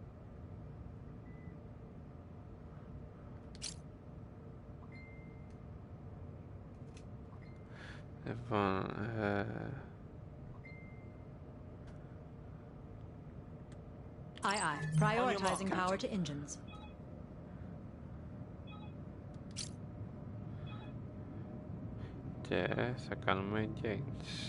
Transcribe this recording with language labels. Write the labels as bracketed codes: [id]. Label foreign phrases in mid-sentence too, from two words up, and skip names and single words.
[el] Λοιπόν, [en] Aye. Prioritizing power to engines. [el] και θα κάνουμε gains.